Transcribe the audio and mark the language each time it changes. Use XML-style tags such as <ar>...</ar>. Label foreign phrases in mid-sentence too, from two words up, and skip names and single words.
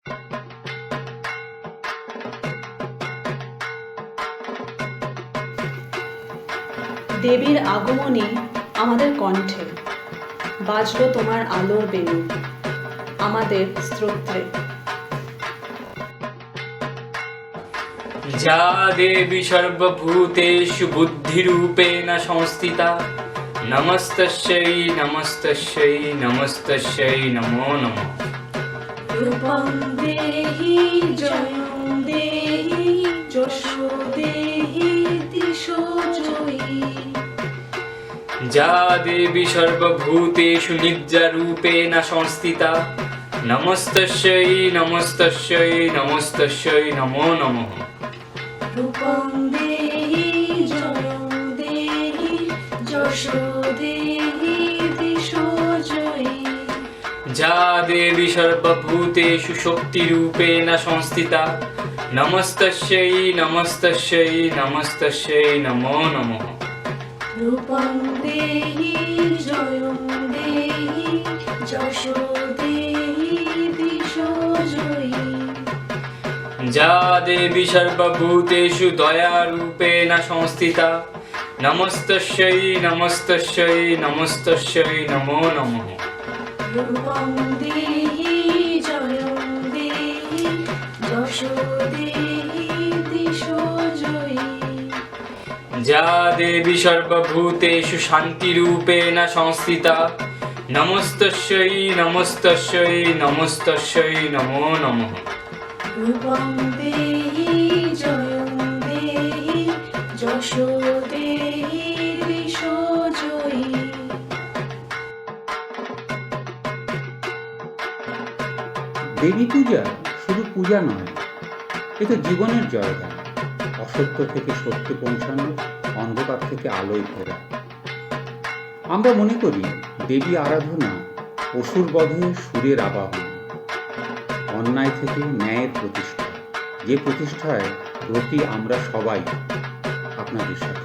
<bn>দেবীর আগমনী আমাদের কণ্ঠে, বাজলো তোমার আলোর বেণু আমাদের স্তোত্রে।</bn> <sa>या देवी सर्वभूतेषु बुद्धिरूपेण संस्थिता, नमस्तस्यै नमस्तस्यै नमस्तस्यै नमो नमः। रूपं देहि जयं देहि यशो देहि दिशो जयी। या देवी सर्वभूतेषु निद्रारूपेण संस्थिता, नमस्तस्यै नमस्तस्यै नमस्तस्यै नमो नमः। रूपं देहि जयं देहि यशो देहि दिशो जयी। या देवी सर्वभूतेषु शक्तिरूपेण संस्थिता, नमस्तस्यै नमस्तस्यै नमस्तस्यै नमो नमः। रूपं देहि जयं देहि यशो देहि दिशो जयी। या देवी सर्वभूतेषु दयारूपेण संस्थिता, नमस्तस्यै नमस्तस्यै नमस्तस्यै नमो नमः। रूपं देहि जयं देहि यशो देहि दिशो जयी। या देवी सर्वभूतेषु शान्तिरूपेण संस्थिता, नमस्तस्यै नमस्तस्यै नमस्तस्यै नमो नमः। रूपं देहि जयं देहि यशो देहि दिशो जयी।</sa> <bn>দেবী পূজা শুধু পূজা নয়, এ তো জীবনের জয়গান। অসত্য থেকে সত্যে পৌঁছানো, অন্ধকার থেকে আলোয় ফেরা। আমরা মনে করি দেবী আরাধনা অসুর বধে সুরের আবাহন, অন্যায় থেকে ন্যায়ের প্রতিষ্ঠা, যে প্রতিষ্ঠায় ব্রতী আমরা সবাই আপনাদের সাথে।</bn>